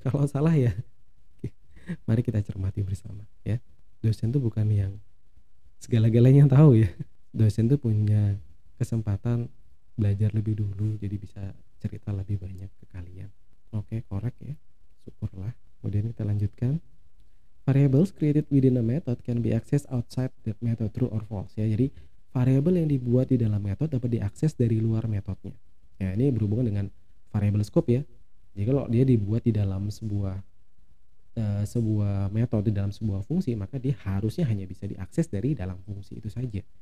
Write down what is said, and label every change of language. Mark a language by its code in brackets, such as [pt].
[id] Kalau salah ya mari kita cermati bersama ya. Dosen tuh bukan yang segala-galanya tahu ya. Dosen tuh punya kesempatan belajar lebih dulu jadi bisa cerita lebih banyak ke kalian. Oke, korek ya. Syukurlah. Kemudian kita lanjutkan. [en] Variables created within a method can be accessed outside that method, true or false ya. [id] Jadi variabel yang dibuat di dalam metode dapat diakses dari luar metodenya. Ya, ini berhubungan dengan variable scope ya. Jadi kalau dia dibuat di dalam sebuah metode dalam sebuah fungsi, maka dia harusnya hanya bisa diakses dari dalam fungsi itu saja.